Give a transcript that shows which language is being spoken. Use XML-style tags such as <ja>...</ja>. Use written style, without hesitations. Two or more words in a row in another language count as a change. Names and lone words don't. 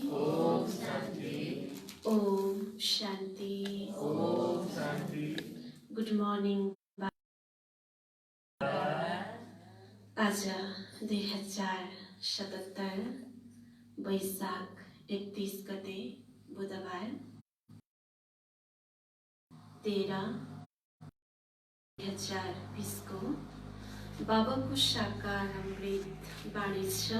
<sa>ओम शांति। ओम शांति। ओम शांति।</sa> <en>good morning.</en> <ne>आज 2077 वैशाख 31 गते बुधबार 13/2020 को बाबाको साकार अमृत बाणी छ।</ne>